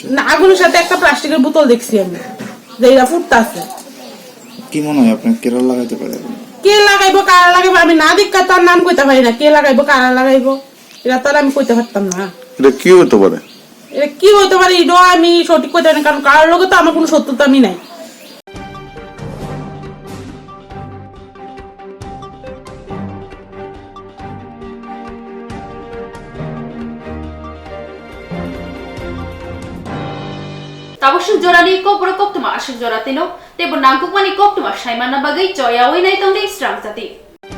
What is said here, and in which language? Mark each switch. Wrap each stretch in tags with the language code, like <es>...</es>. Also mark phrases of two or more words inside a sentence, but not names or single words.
<bn>না, আগুনের সাথে একটা প্লাস্টিকের বোতল দেখছি আমি, যে এটা ফুটতাছে। কি মনে হয় আপনার কেরল লাগাইতে পারে? কে লাগাইবো কারা লাগাইবো আমি না দেখা তার নাম কইতে পারি না, কে লাগাইবো কারা লাগাইবো এটা তো আমি কইতে পারতাম না। এটা কি হতে পারে এটা আমি সঠিক কইতে পারি না, কারণ কারোর লগে তো আমার কোনো শত্রুতা আমি নাই।</bn> <trp>Tabusuk jorani Kokborok Koktwma asuk joratino tebo nangkukmani Koktwma saimana bagai joya winai tongdei Swrangchati.</trp>